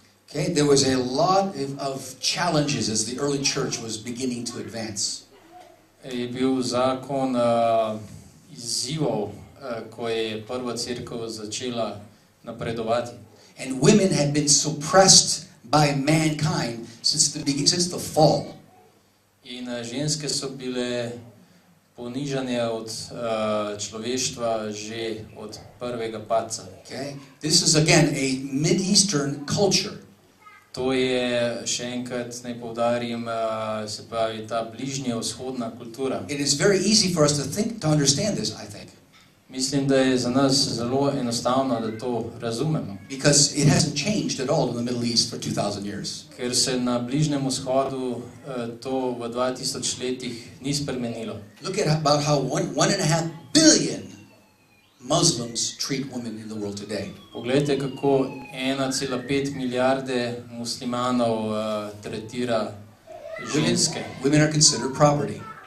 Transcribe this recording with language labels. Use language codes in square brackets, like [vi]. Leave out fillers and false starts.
[en] Okay, there was a lot of challenges as the early church was beginning to advance. [sl] Je bil zakon izzivov, ko je prva cerkev začela napredovati. [en] And women had been suppressed by mankind since the fall. [sl] In ženske so bile ponižane od človeštva že od prvega padca. [en] Okay? This is again a Mid-Eastern culture. [sl] To je, še enkrat naj poudarim, se pravi ta bližnja vzhodna kultura. [en] It is very easy for us to understand this, I think. [sl] Mislim, da je za nas zelo enostavno, da to razumemo. [en] Because it hasn't changed at all in the Middle East for 2000 years. [sl] Ker se na Bližnjem vzhodu to v 2000 letih ni spremenilo. [en] Look at about how 1.5 billion Muslims treat women in the world today. [sl] Poglejte, kako 1,5 milijarde muslimanov tretira ženske. [en] Women are considered property.